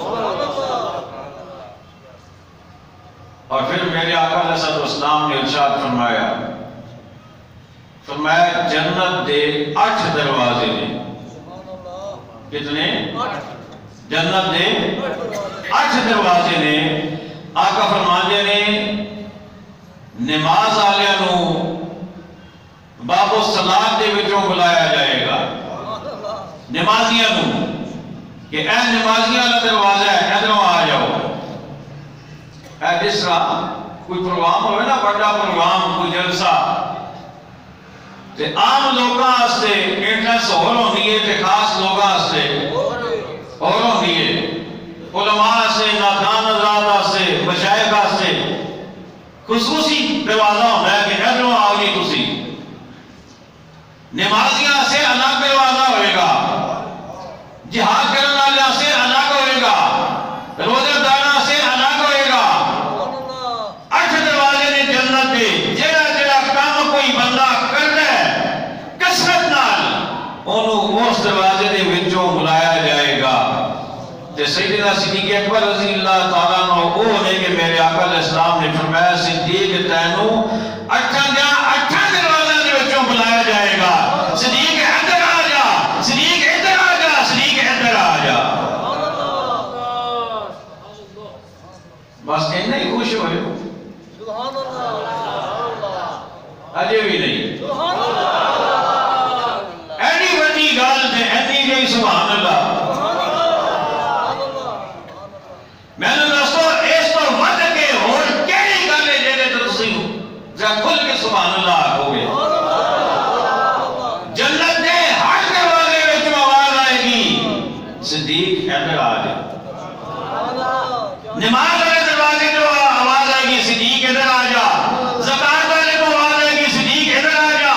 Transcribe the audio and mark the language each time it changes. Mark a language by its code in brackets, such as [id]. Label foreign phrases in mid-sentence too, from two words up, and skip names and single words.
[ur] اور پھر میرے آقا علیہ السلام نے ارشاد فرمایا [pa] جنت دے 8 دروازے نے کتنے جنت دے 8 دروازے نے آقا فرماندے نے نماز آلیاں نو باب الصلاۃ دے وچوں بلایا جائے گا نمازیاں نوں کہ اے نمازیاں دا دروازہ ہے ادھروں آ جاؤ. اے جس طرح کوئی پروگرام ہوئے نا بڑا پروگرام کوئی جلسہ تے عام لوگاں واسطے انٹرنس ہور ہوندی ہے تے خاص لوگاں واسطے ہور ہوندی ہے. علماء سے نادان حضرات واسطے مشائخ واسطے [ur] خصوصی دروازہ ہوتا ہے [pa] کہ ادھروں آؤ جی تسی. نمازیاں سے الگ دروازہ ہوئے گا, جہاد کرنے والے سے الگ ہوئے گا, روزہ داراں سے الگ ہوئے گا. 8 دروازے نے جنت دے. جڑا جڑا کام کوئی بندہ کردا ہے کثرت نال اونوں اس دروازے دے وچوں بلایا جائے گا. تے سیدنا صدیق اکبر [ar] رضی اللہ تعالیٰ عنہ [pa] وہ نے کہ میرے آقا علیہ السلام نے فرمایا صدیق تینوں 8 دروازے دے وچوں بلایا جائے گا. صدیق ادھر آ جا, صدیق ادھر آ جا, صدیق ادھر آ جا. بس اتنا ہی خوش ہوئے [ar] سبحان اللہ. [pa] اجے بھی نہیں ایڈی بڑی گل تے ایڈی جی [ar] سبحان اللہ. [pa] میں نے دوستو اس تو ود کے اور کیڑی گل ہے جے تے تسی ذرا کھل کے [ar] سبحان اللہ [pa] آکھو گے. جنت دے ہر دروازے وچ آواز آئے گی صدیق ادھر آ جا. نماز والے دروازے جو آواز آئے گی صدیق ادھر آ جا. زکات والے کو آواز آئے گی صدیق ادھر آ جا.